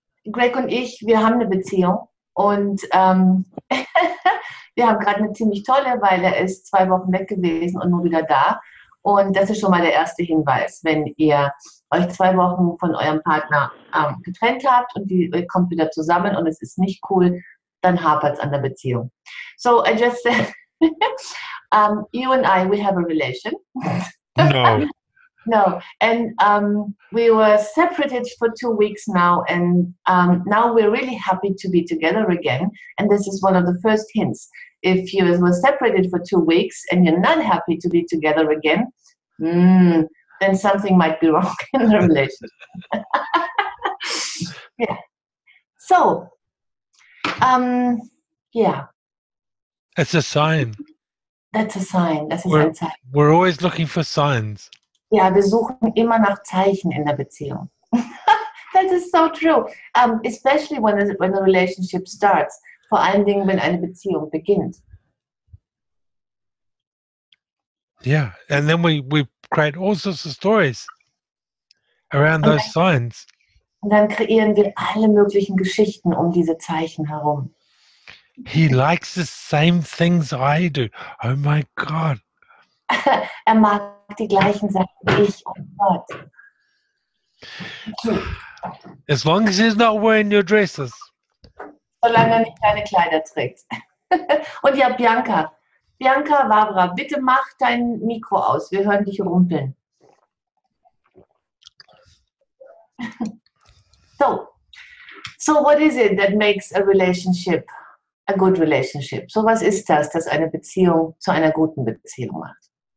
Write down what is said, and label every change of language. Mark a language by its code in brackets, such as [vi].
[de] Greg und ich, wir haben eine Beziehung und wir haben gerade eine ziemlich tolle, weil er ist 2 Wochen weg gewesen und nur wieder da. Und das ist schon mal der erste Hinweis, wenn ihr euch 2 Wochen von eurem Partner getrennt habt und ihr kommt wieder zusammen und es ist nicht cool, dann hapert es an der Beziehung. [en] So, I just said, you and I, we have a relation. No. No, and we were separated for 2 weeks now, and now we're really happy to be together again. And this is one of the first hints. If you were separated for 2 weeks and you're not happy to be together again, then something might be wrong in the relationship. Yeah. So, yeah. It's a sign. That's a sign. [de] Das ist ein Zeichen. [en] We're always looking for signs. [de] Ja, wir suchen immer nach Zeichen in der Beziehung. [en] That is so true. Especially when the relationship starts. [de] Vor allen Dingen, wenn eine Beziehung beginnt. [en] Yeah, and then we create all sorts of stories around those signs. [de] Und dann kreieren wir alle möglichen Geschichten um diese Zeichen herum. [en] He likes the same things I do. Oh my God. [de] Er mag die gleichen Sachen wie ich. Oh Gott. [en] As long as he's not wearing your dresses. [de] Solange er nicht deine Kleider trägt. Und ja, Bianca, Barbara, bitte mach dein Mikro aus. Wir hören dich rumpeln. [en] So what is it that makes a relationship a good relationship? [de] So was ist das eine Beziehung zu einer guten Beziehung macht?